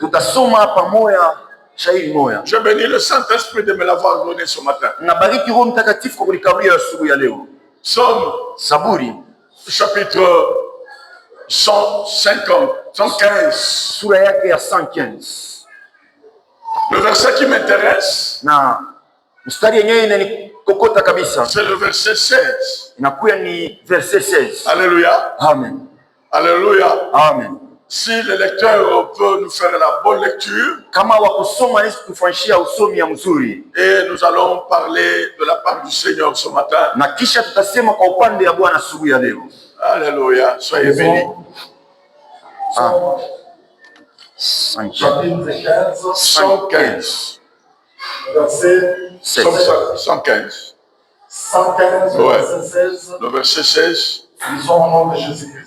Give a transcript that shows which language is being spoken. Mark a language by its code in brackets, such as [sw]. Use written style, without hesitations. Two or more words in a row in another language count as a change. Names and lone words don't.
[fr] Je bénis le Saint-Esprit de me l'avoir donné ce matin. Somme, [sw] Zaburi, [fr] chapitre 150, 115. Le verset qui m'intéresse, [sw] mstari yenyewe inanikokota kabisa. [fr] C'est le verset 16. [sw] Inakuya ni verset 16. [fr] Alléluia. Amen. Alléluia. Amen. Si le lecteur peut nous faire la bonne lecture. [sw] Kama wakusoma nisi kufanyishia usomi ya mzuri. [fr] Et nous allons parler de la part du Seigneur ce matin. [sw] Na kisha tutasema kwa upande ya Bwana asubuhi ya leo. [fr] Alléluia. Soyez bénis. Chapitre 115. Verset 115. 115, Ouais. verset 16. Le verset 16. Lisons au nom de Jésus-Christ.